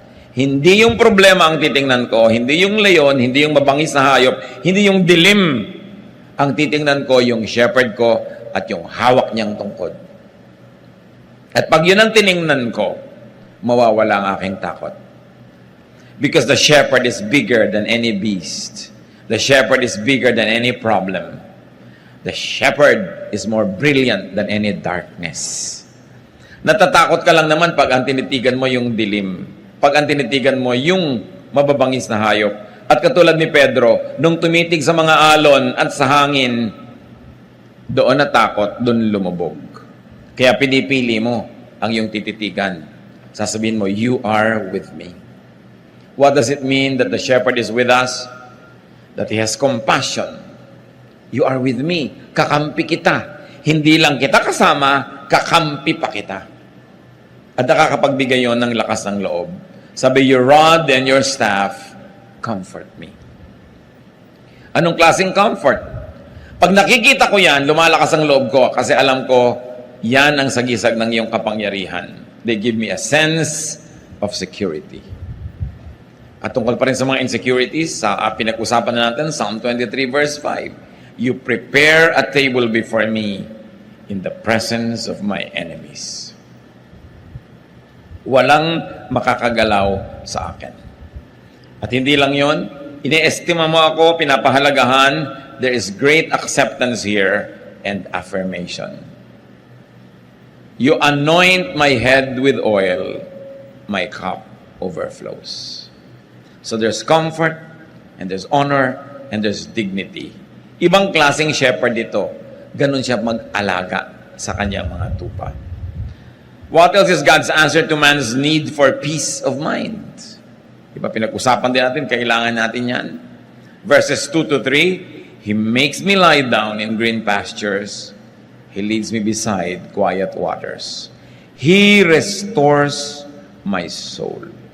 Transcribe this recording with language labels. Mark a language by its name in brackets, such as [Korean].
[Filipino] Hindi yung problema ang titingnan ko, hindi yung leon, hindi yung mabangis na hayop, hindi yung dilim. Ang titingnan ko, yung shepherd ko at yung hawak niyang tungkod. At pag yun ang tiningnan ko, mawawala ang aking takot. [English] Because the shepherd is bigger than any beast. The shepherd is bigger than any problem. The shepherd is more brilliant than any darkness. [Filipino] Natatakot ka lang naman pag ang tinitigan mo yung dilim. Pag ang tinitigan mo yung mababangis na hayop. At katulad ni Pedro, nung tumitig sa mga alon at sa hangin, doon natakot, doon lumubog. Kaya pinipili mo ang iyong tititigan. Sasabihin mo, [English] you are with me. What does it mean that the shepherd is with us? That He has compassion You are with me. [Filipino] Kakampi kita. Hindi lang kita kasama, kakampi pa kita. At nakakapagbigay yon ng lakas ng loob. [English] Sabi, your rod and your staff comfort me. [Filipino] Anong klaseng comfort? Pag nakikita ko yan, lumalakas ang loob ko kasi alam ko, yan ang sagisag ng iyong kapangyarihan. [English] They give me a sense of security. [Filipino] At tungkol pa rin sa mga insecurities, sa pinag-usapan na natin, [English] Psalm 23 verse 5, you prepare a table before me in the presence of my enemies. [Filipino] Walang makakagalaw sa akin. At hindi lang yon, iniestima mo ako, pinapahalagahan, [English] there is great acceptance here and affirmation. You anoint my head with oil, my cup overflows. So there's comfort, and there's honor, and there's dignity. [Filipino] Ibang klaseng shepherd ito. Ganun siya mag-alaga sa kanyang mga tupa. [English] What else is God's answer to man's need for peace of mind? [Filipino] Diba pinag-usapan din natin, kailangan natin yan. [English] Verses 2 to 3, He makes me lie down in green pastures. He leads me beside quiet waters. He restores my soul.